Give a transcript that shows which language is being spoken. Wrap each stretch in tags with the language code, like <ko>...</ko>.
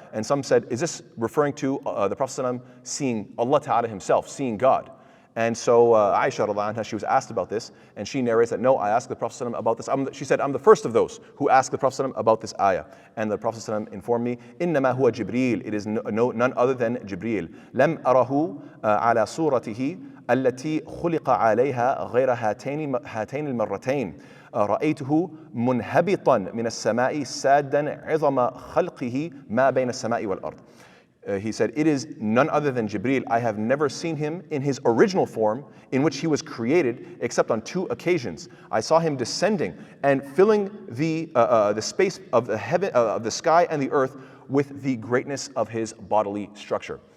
<en>And some said, is this referring to the Prophet ﷺ seeing Allah Ta'ala himself, seeing God? And so Aisha radiallahu anha, she was asked about this, and she narrates that, no, I asked the Prophet ﷺ about this. She said, I'm the first of those who asked the Prophet ﷺ about this ayah. And the Prophet ﷺ informed me,</en> <ar>إِنَّمَا هُوَ جِبْرِيل.</ar> <en>It is none other than Jibreel.</en> <ar>لَمْ أَرَهُ عَلَى صُورَتِهِ التي خلق عليها غير هاتين المرتين رأيته منهبطا من السماء سادا عظم خلقه ما بين السماء والأرض.</ar> <en>He said, it is none other than Jibreel. I have never seen him in his original form in which he was created except on 2 occasions. I saw him descending and filling the space of the heaven, of the sky and the earth with the greatness of his bodily structure.</en>